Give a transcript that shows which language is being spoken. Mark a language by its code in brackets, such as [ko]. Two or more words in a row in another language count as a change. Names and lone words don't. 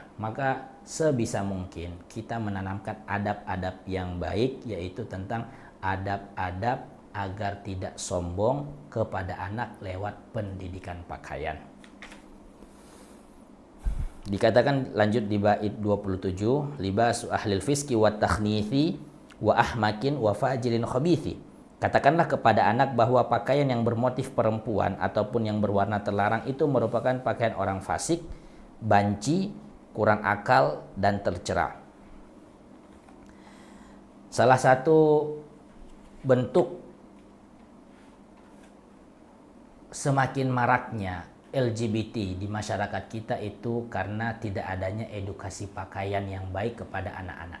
[id] Maka sebisa mungkin kita menanamkan adab-adab yang baik, yaitu tentang adab-adab agar tidak sombong kepada anak lewat pendidikan pakaian. Dikatakan lanjut di bait 27, [ar] لباس أهل الفسق والتخنيث وأحمق وفاجر خبيث. [id] Katakanlah kepada anak bahwa pakaian yang bermotif perempuan ataupun yang berwarna terlarang itu merupakan pakaian orang fasik, banci, kurang akal, dan tercela. Salah satu bentuk semakin maraknya LGBT di masyarakat kita itu karena tidak adanya edukasi pakaian yang baik kepada anak-anak.